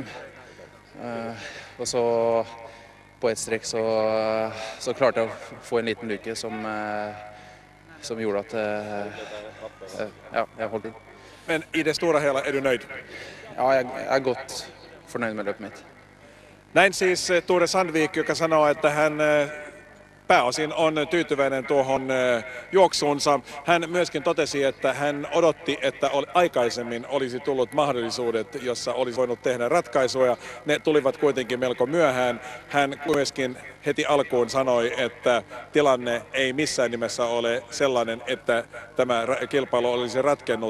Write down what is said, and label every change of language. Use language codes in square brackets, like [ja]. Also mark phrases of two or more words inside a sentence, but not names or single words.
[sv] Och så på ett streck så klarade jag att få en liten lycka som gjorde att ja, jag höll till. Men i det stora hela är du nöjd? Ja, jag är gott förnöjd med löpet mitt. [fi] Näin siis Ture Sandvik, joka sanoo, että hän pääosin on tyytyväinen tuohon juoksuunsa. Hän myöskin totesi, että hän odotti, että aikaisemmin olisi tullut mahdollisuudet, jossa olisi voinut tehdä ratkaisuja. Ne tulivat kuitenkin melko myöhään. Hän myöskin heti alkuun sanoi, että tilanne ei missään nimessä ole sellainen, että tämä kilpailu olisi ratkennut.